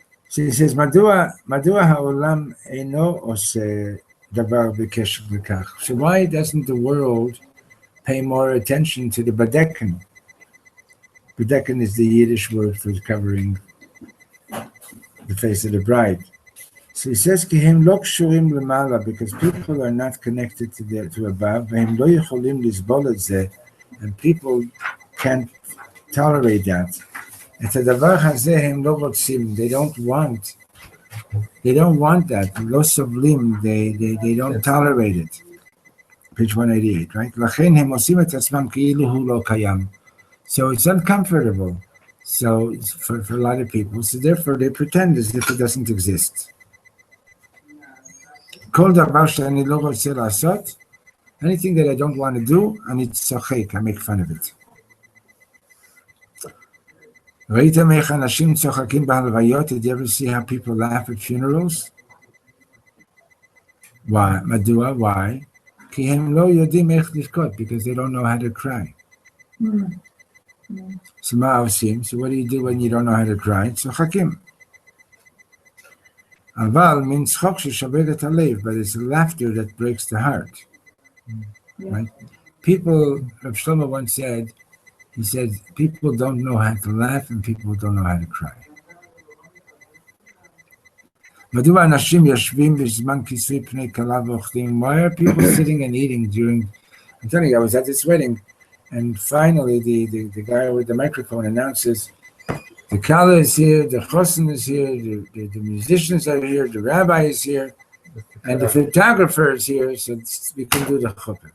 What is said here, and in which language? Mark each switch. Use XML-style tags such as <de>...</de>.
<en>She says,</en> <he>מדוע העולם אינו עושה דבר בקשר לכך?</he> <en>So why doesn't the world pay more attention to the badekin? Badekin is the Yiddish word for covering the face of the bride. So he says,</en> <he>כי הם לא קשורים למעלה,</he> <en>because people are not connected to above,</en> <he>והם לא יכולים לסבול את זה,</he> <en>and people can't tolerate that.</en> <he>את הדבר הזה הם לא רוצים,</he> <en>they don't want that,</en> <he>לא סובלים,</he> <en>they don't tolerate it. Page 188, right?</en> <he>לכן הם עושים את עצמם כאילו הוא לא קיים.</he> <en>So it's uncomfortable. So for a lot of people, so therefore they pretend as if it doesn't exist.</en> <he>כל דבר שאני לא רוצה לעשות,</he> <en>anything that I don't want to do,</en> <he>אני צוחק,</he> <en>I make fun of it.</en> <he>ראיתם איך אנשים צוחקים בהלוויות?</he> <en>Did you ever see how people laugh at funerals? Why? מדוע? Why?</en> <he>כי הם לא יודעים איך לבכות,</he> <en>because they don't know how to cry. So</en> <he>מה עושים?</he> <en>So what do you do when you don't know how to cry?</en> <he>צוחקים. אבל מין צחוק ששובר את הלב,</he> <en>but it's laughter that breaks the heart. Right? People, Reb Shlomo once said, he said, people don't know how to laugh and people don't know how to cry.</en> <he>מדוע אנשים יושבים בזמן כיסוי פני כלה ואוכלים?</he> <en>Why are people sitting and eating during... I'm telling you, I was at this wedding, and finally the guy with the microphone announces, the kala is here, the chosin is here, the musicians are here, the rabbi is here, and the photographer is here, so we can do the chuppah.</en>